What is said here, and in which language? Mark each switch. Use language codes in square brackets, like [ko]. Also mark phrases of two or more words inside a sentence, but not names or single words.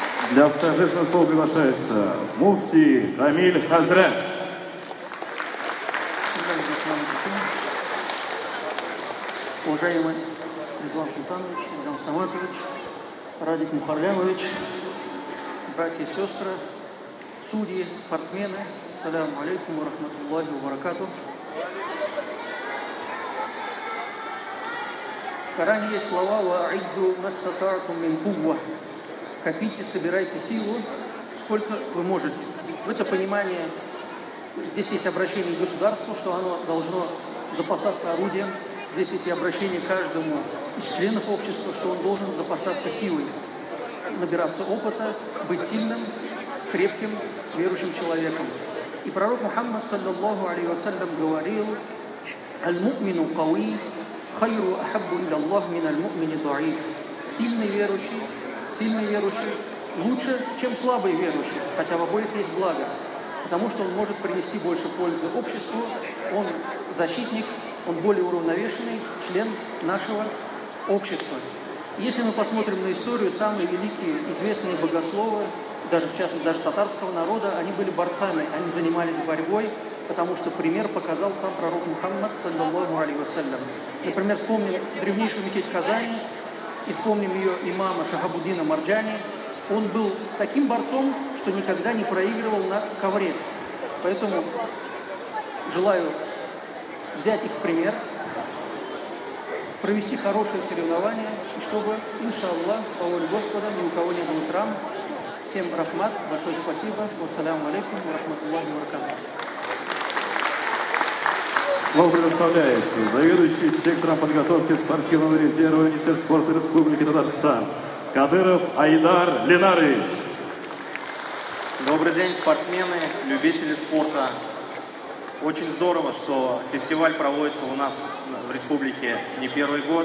[ru] Для торжественного слова приглашается муфти Камиль Хазрат. Уважаемый Ризван Султанович, Ильгам Саматович, Радик Мухарлямович, братья и сестры, судьи, спортсмены, [ar] السلام عليكم ورحمة الله وبركاته. [ru] В Коране есть слова [ar] «وأعدوا ما استطعتم من قوة». [ru] Копите, собирайте силу, сколько вы можете. В это понимание здесь есть обращение к государству, что оно должно запасаться орудием. Здесь есть и обращение к каждому из членов общества, что он должен запасаться силой, набираться опыта, быть сильным, крепким, верующим человеком. И пророк Мухаммад, [ar] صلى الله عليه وسلم, [ru] говорил: [ar] «المؤمن القوي خير وأحب إلى الله من المؤمن الضعيف». [ru] Сильный верующий лучше, чем слабый верующий, хотя в обоих есть благо, потому что он может принести больше пользы обществу, он защитник, он более уравновешенный член нашего общества. Если мы посмотрим на историю, самые великие, известные богословы, даже в частности даже татарского народа, они были борцами, они занимались борьбой, потому что пример показал сам пророк Мухаммад, [ar] صلى الله عليه وسلم. [ru] Например, вспомним древнейшую мечеть Казани, и вспомним ее имама Шахабуддина Марджани. Он был таким борцом, что никогда не проигрывал на ковре. Поэтому желаю взять их пример, провести хорошие соревнования, и чтобы, иншаллах, по воле Господа, ни у кого не было травм. Всем рахмат, большое спасибо. [ar] والسلام عليكم ورحمة الله وبركاته. [ru] Слово предоставляется заведующий сектором подготовки спортивного резерва Министерства спорта Республики Татарстан Кадыров Айдар Ленарович. Добрый день, спортсмены, любители спорта. Очень здорово, что фестиваль проводится у нас в республике не первый год.